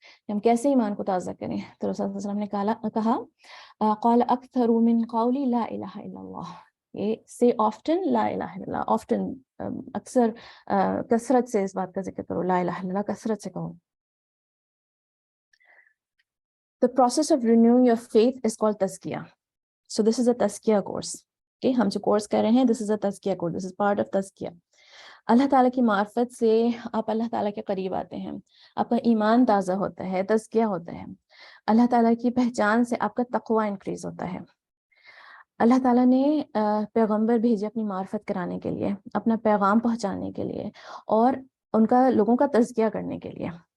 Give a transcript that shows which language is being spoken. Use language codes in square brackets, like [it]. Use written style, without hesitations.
[ur] ہم کیسے ایمان کو تازہ کریں؟ تو رسول اللہ صلی اللہ علیہ وسلم نے کہا قال اکثر من قولی لا الہ الا اللہ. یہ say often لا الہ الا اللہ, often اکثر کثرت سے اس بات کا ذکر کرو, لا الہ الا اللہ کثرت سے کہو. [en] The process of renewing your faith is called tazkiyah. So this is a tazkiyah course. Okay, ہم جو course کر رہے ہیں this is a tazkiyah course, this is part of tazkiyah. [ur] اللہ تعالیٰ کی معرفت سے آپ اللہ تعالیٰ کے قریب آتے ہیں, آپ کا ایمان تازہ ہوتا ہے, تزکیہ ہوتا ہے. اللہ تعالیٰ کی پہچان سے آپ کا تقوی انکریز ہوتا ہے. اللہ تعالیٰ نے پیغمبر بھیجے اپنی معرفت کرانے کے لیے, اپنا پیغام پہنچانے کے لیے, اور ان کا لوگوں کا تزکیہ کرنے کے لیے.